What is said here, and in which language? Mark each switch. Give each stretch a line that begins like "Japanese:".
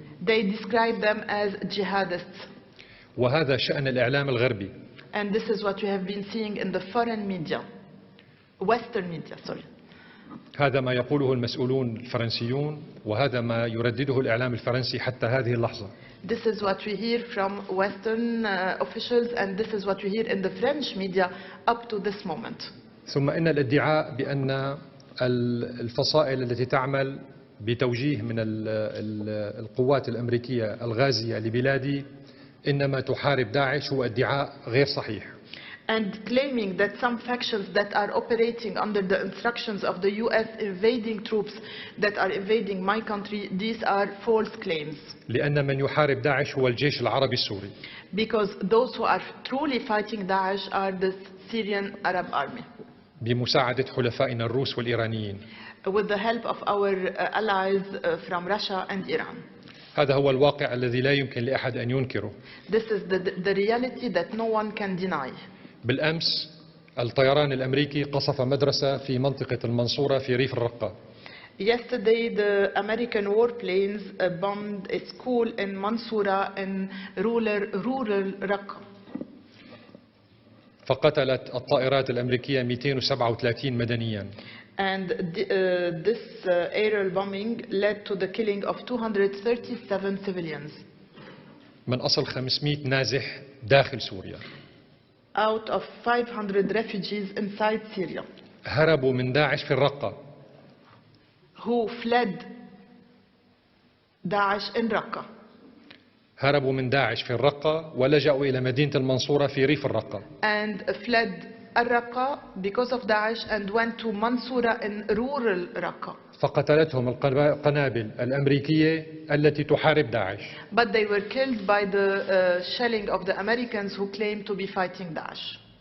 English: They describe them as jihadists.
Arabic: وهذا شأن الإعلام الغربي.
English: And this is what we have been seeing in the foreign media, Western media, sorry.
Arabic: هذا ما يقوله المسؤولون الفرنسيون وهذا ما يردده الإعلام الفرنسي حتى هذه اللحظة.
English: This is what we hear from Western officials and this is what we hear in the French media up to this moment.
Arabic: ثم إن الادعاء بأن الفصائل التي تعمل بتوجيه من القوات الأمريكية الغازية لبلادي إنما تحارب داعش هو ادعاء غير صحيح.
English: And claiming that some factions that are operating under the instructions of the US invading troops that are invading my country, these are false claims.
Arabic: لأن من يحارب داعش هو الجيش العربي السوري.
English: Because those who are truly fighting Daesh are the Syrian Arab army.
Arabic: بمساعدة حلفائنا الروس والإيرانيين.
English: With the help of our allies from Russia and Iran.
Arabic: هذا هو الواقع الذي لا يمكن لأحد أن ينكره.
English: This is the reality that no one can deny.
Arabic: بالأمس الطيران الأمريكي قصف مدرسة في منطقة المنصورة في ريف الرقة.
English: Yesterday the American warplanes bombed a school in Mansoura in rural Raqqa.
Arabic: فقتلت الطائرات الأمريكية 237 مدنيا.
English: And this aerial bombing led to the killing of 237 civilians.
Arabic: من أصل 500 نازح داخل سوريا.
English: Out of 500 refugees inside Syria.
Arabic: هربوا من داعش في الرقة.
English: Who fled Daesh in Raqqa.
Arabic: هربوا من داعش في الرقة ولجأوا إلى مدينة المنصورة في ريف الرقة.
English: And fled Raqqa because of Daesh and went to Mansoura in rural Raqqa.
Arabic: فقتلتهم القنابل الأمريكية التي تحارب داعش.
English: But they were killed by the shelling of the Americans who claimed to be fighting Daesh.